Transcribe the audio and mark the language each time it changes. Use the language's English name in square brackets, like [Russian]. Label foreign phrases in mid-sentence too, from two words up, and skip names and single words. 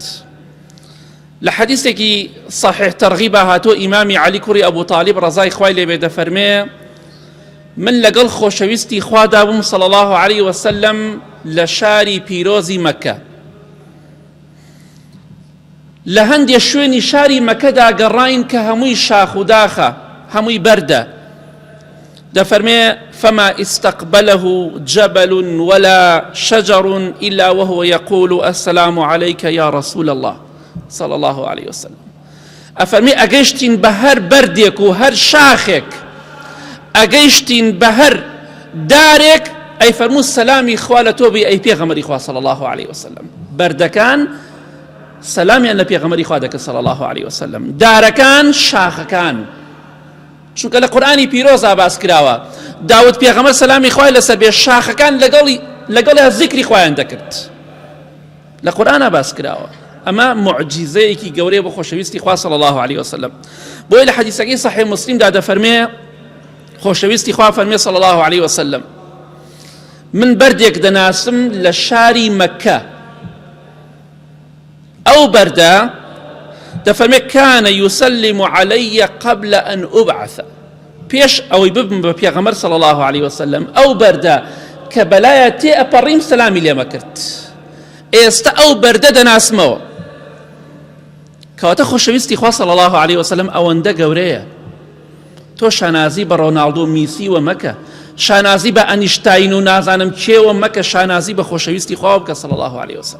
[Central Kurdish] لە حەدیثێکی صحیح تەرغیبە هاتۆ ئیمامی عەلی کوڕی ئەبوو طالب ڕەزای خوای لێ بێ دەفەرمێ من لەگەڵ خۆشەویستی خوادا بووم [Arabic] صلی الله عليه وسلم [Central Kurdish] لە شاری پیرۆزی مەکە. لە هەندێک شوێنی شاری مەکەدا گەڕاین کە هەمووی شاخ و داخە، هەمووی بەردە. [Arabic] دەفەرمێ فما استقبله جبل ولا شجر إلا وهو يقول السلام عليك يا رسول الله صلى الله عليه وسلم. [Central Kurdish] ئەفەرمێ ئەگەیشتین بە هەر بەردێک و هەر شاخێک، ئەگەیشتین بە هەر دارێک، ئەیفەرموو سەلامی خوا لە تۆ بێ ئەی پێغەمبەری خوا [Arabic] صلی الله عليه وسلم. [Central Kurdish] بەردەکان سەلامیان لە پێغەمبەری خوا دەکرد [Arabic] صلی الله عليه وسلم. [Central Kurdish] دارەکان، شاخەکان، چونکە لە قورئانی پیرۆزا باس کراوە داود پێغەمبەر سەلامی خوای لەسەر بێ شاخەکان لەگەڵ ذیکری خوایان دەکرد. لە قورئانە باس کراوە. ئەمە معجیزەیەکی گەورەیە بۆ خۆشەویستی خوا [Arabic] صلی الله عليه وسلم. [Central Kurdish] بۆیە لە حەدیثەکەی صحیح مسلمدا دەفەرمێ خۆشەویستی خوا فەرمێ [Arabic] صلی الله عليه وسلم [Central Kurdish] من بەردێک دەناسم لە شاری مەکە. ئەو بەردە دەفەرمێ [Arabic] كان يسلم علي قبل أن أبعث. [Central Kurdish] پێش ئەوەی ببم بە پێغەمبەر [Arabic] صلی الله عليه وسلم [Central Kurdish] ئەو بەردە کە بەلایە تێ ئەپەڕیم سەلامی لێمە کرد. ئێستا ئەو بەردە دەناسمەوە. کەواتە خۆشەویستی خوا [Arabic] صلی الله عليه وسلم [Central Kurdish] ئەوەندە گەورەیە. تۆ شانازی بە ڕۆناڵدۆ میسی و مەکە، شانازی بە ئەنیشتاین و نازانم کێوە مەکە، شانازی بە خۆشەویستی خوا بکە [Arabic] صلی الله عليه وسلم.